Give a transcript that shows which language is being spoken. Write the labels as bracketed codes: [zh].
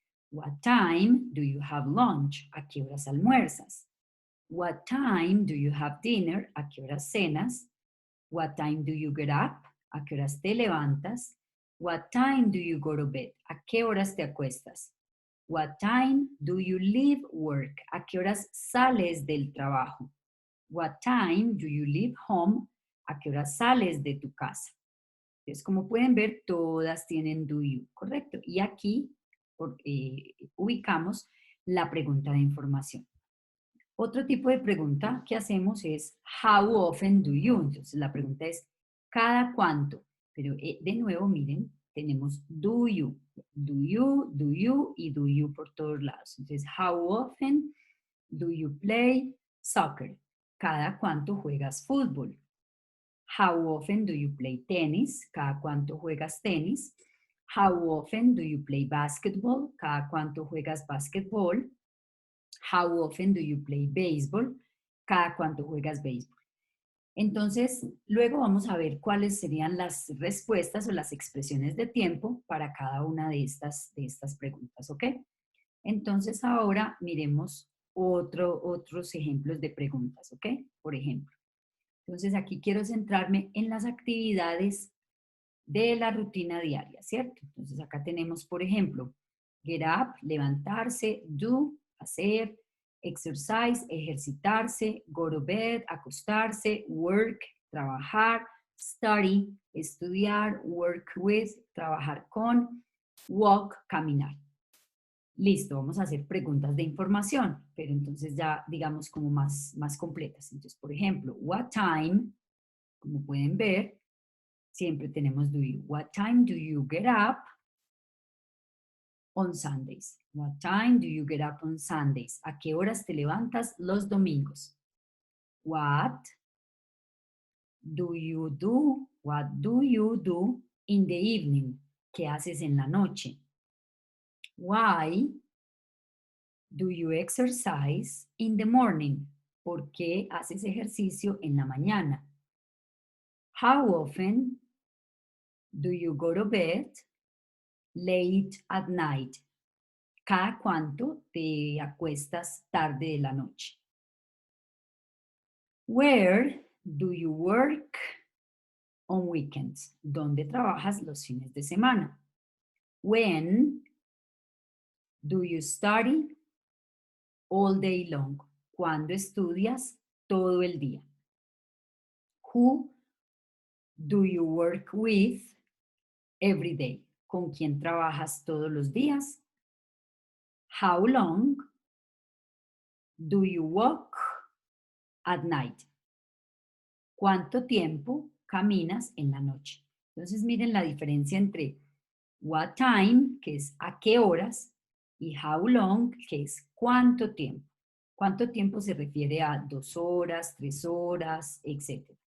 [en] What time do you have lunch? [es] ¿A qué horas almuerzas? [en] What time do you have dinner? [es] ¿A qué horas cenas? [en] What time do you get up? [es] ¿A qué horas te levantas? [en] What time do you go to bed? [es] ¿A qué horas te acuestas? [en] What time do you leave work? [es] ¿A qué horas sales del trabajo? [en] What time do you leave home? [es] ¿A qué horas sales de tu casa? Entonces, como pueden ver, todas tienen do you, ¿correcto? Y aquí ubicamos la pregunta de información. Otro tipo de pregunta que hacemos es [en] how often do you? [es] Entonces la pregunta es ¿cada cuánto? Pero de nuevo, miren, tenemos do you y do you por todos lados. [en] Entonces, how often do you play soccer? [es] ¿Cada cuánto juegas fútbol? [en] How often do you play tennis? [es] ¿Cada cuánto juegas tenis? [en] How often do you play basketball? [es] ¿Cada cuánto juegas basketball? [en] How often do you play baseball? [es] ¿Cada cuánto juegas béisbol? Entonces, luego vamos a ver cuáles serían las respuestas o las expresiones de tiempo para cada una de estas preguntas, ¿ok? Entonces, ahora miremos otros ejemplos de preguntas, ¿ok? Por ejemplo, entonces aquí quiero centrarme en las actividades de la rutina diaria, ¿cierto? Entonces, acá tenemos, por ejemplo, get up, levantarse, do, hacer, exercise, ejercitarse, go to bed, acostarse, work, trabajar, study, estudiar, work with, trabajar con, walk, caminar. Listo, vamos a hacer preguntas de información, pero entonces ya digamos como más completas. Entonces, por ejemplo, what time, como pueden ver, siempre tenemos do you. [en] What time do you get up on Sundays? What time do you get up on Sundays? [es] ¿A qué horas te levantas los domingos? [en] What do you do? What do you do in the evening? [es] ¿Qué haces en la noche? [en] Why do you exercise in the morning? [es] ¿Por qué haces ejercicio en la mañana? [en] How often do you go to bed late at night? [es] ¿Cada cuánto te acuestas tarde de la noche? [en] Where do you work on weekends? [es] ¿Dónde trabajas los fines de semana? [en] When do you study all day long? [es] ¿Cuándo estudias todo el día? [en] Who do you work with every day? [es] ¿Con quién trabajas todos los días? [en] How long do you walk at night? [es] ¿Cuánto tiempo caminas en la noche? Entonces miren la diferencia entre what time, que es a qué horas, y how long, que es cuánto tiempo. Cuánto tiempo se refiere a 2 horas, 3 horas, etc.